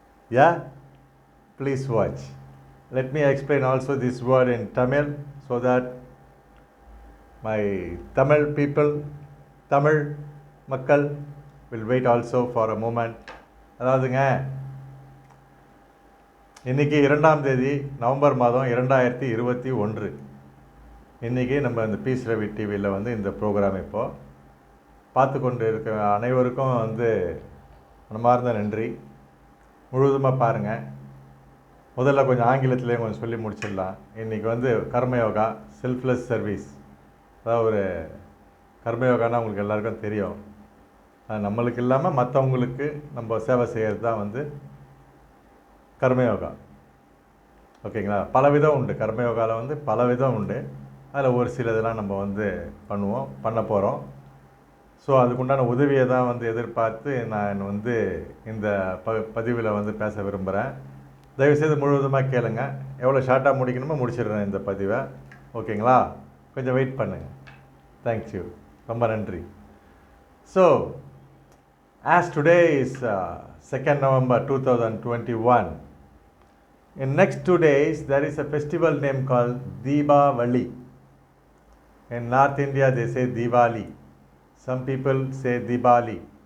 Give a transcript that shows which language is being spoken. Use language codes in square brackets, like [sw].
[en] Yeah, please watch. Let me explain also this word in Tamil so that my Tamil people, Tamil Makkal will wait also for a moment. [ta] அதாவதுங்க, இன்றைக்கி 2ஆம் தேதி November மாதம் 2021. இன்றைக்கி நம்ம இந்த piece Ravi டிவியில் இந்த ப்ரோக்ராம் இப்போது பார்த்து கொண்டு இருக்க அனைவருக்கும் மனமார்ந்த நன்றி. முழுவதுமாக பாருங்கள். முதல்ல கொஞ்சம் ஆங்கிலத்திலே கொஞ்சம் சொல்லி முடிச்சிடலாம். இன்றைக்கி கர்மயோகா, செல்ஃப்லெஸ் சர்வீஸ். அதாவது ஒரு கர்மயோகானா உங்களுக்கு எல்லாருக்கும் தெரியும். நம்மளுக்கு இல்லாமல் மற்றவங்களுக்கு நம்ம சேவை செய்கிறது தான் கர்மயோகா. ஓகேங்களா? பல விதம் உண்டு. கர்மயோகாவில் பல விதம் உண்டு. அதில் ஒரு சிலதெல்லாம் நம்ம பண்ண போகிறோம். ஸோ அதுக்குண்டான உதவியை தான் எதிர்பார்த்து நான் இந்த பதிவில் பேச விரும்புகிறேன். தயவுசெய்து முழுவதுமாக கேளுங்க. எவ்வளோ ஷார்ட்டாக முடிக்கணுமோ முடிச்சிடுறேன் இந்த பதிவை. ஓகேங்களா? கொஞ்சம் வெயிட் பண்ணுங்கள். தேங்க்யூ. ரொம்ப நன்றி. [en] So as today is 2nd November 2021, in next 2 days there is a festival name called Deepavali. In North India they say Diwali. Some people say Diwali.